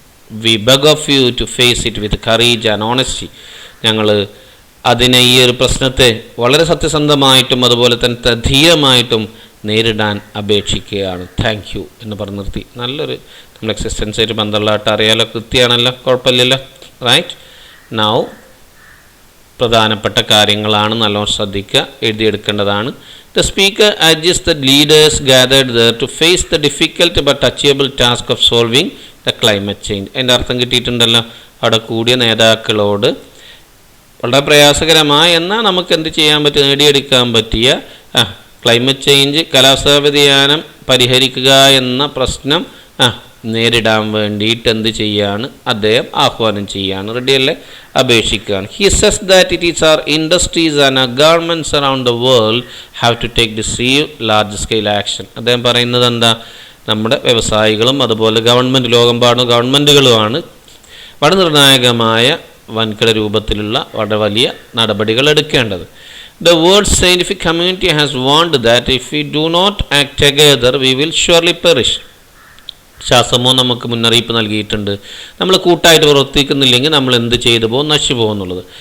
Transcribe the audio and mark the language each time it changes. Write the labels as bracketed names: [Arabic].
[English] We beg of you to face it with courage and honesty. [Malayalam] ഞങ്ങൾ അതിനെ, ഈ ഒരു പ്രശ്നത്തെ വളരെ സത്യസന്ധമായിട്ടും അതുപോലെ തന്നെ ധീരമായിട്ടും നേരിടാൻ അപേക്ഷിക്കുകയാണ്. [English] thank you [Malayalam] എന്ന് പറഞ്ഞ് നിർത്തി. നല്ലൊരു നമ്മൾ എക്സിസ്റ്റൻസായിട്ട് ബന്ധമുള്ളതായിട്ട് അറിയാലോ, കൃത്യമാണല്ലോ, കുഴപ്പമില്ലല്ലോ. റൈറ്റ് നൗ പ്രധാനപ്പെട്ട കാര്യങ്ങളാണ്, നല്ലോണം ശ്രദ്ധിക്കുക, എഴുതിയെടുക്കേണ്ടതാണ്. [English] The speaker urges the leaders gathered there to face the difficult but achievable task of solving the climate change. [Malayalam] അതിൻ്റെ അർത്ഥം കിട്ടിയിട്ടുണ്ടല്ലോ. അവിടെ കൂടിയ നേതാക്കളോട് വളരെ പ്രയാസകരമായ എന്നാൽ നമുക്ക് എന്ത് ചെയ്യാൻ പറ്റും, നേടിയെടുക്കാൻ പറ്റിയ ക്ലൈമറ്റ് ചേഞ്ച്, കാലാവസ്ഥാ വ്യതിയാനം പരിഹരിക്കുക എന്ന പ്രശ്നം നേരിടാൻ വേണ്ടിയിട്ട് എന്ത് ചെയ്യാണ്, അദ്ദേഹം ആഹ്വാനം ചെയ്യാണ്. റെഡിയല്ലേ? അപേക്ഷിക്കുകയാണ്. [English] He says that it is our industries and our governments around the world have to take decisive large scale action. [Malayalam] അദ്ദേഹം പറയുന്നത് എന്താ, നമ്മുടെ വ്യവസായികളും അതുപോലെ ഗവൺമെൻറ്, ലോകമെമ്പാടും ഗവൺമെൻറ്റുകളുമാണ് വളരെ നിർണായകമായ വൻകിട രൂപത്തിലുള്ള വളരെ വലിയ നടപടികൾ എടുക്കേണ്ടത്. [English] The world's scientific community has warned that if we do not act together, we will surely perish. [Malayalam] ശാസ്ത്രമോ നമുക്ക് മുന്നറിയിപ്പ് നൽകിയിട്ടുണ്ട്. നമ്മൾ കൂട്ടായിട്ട് പ്രവർത്തിക്കുന്നില്ലെങ്കിൽ നമ്മൾ എന്ത് ചെയ്തു പോകും, നശിച്ചു പോകുന്നുള്ളത്.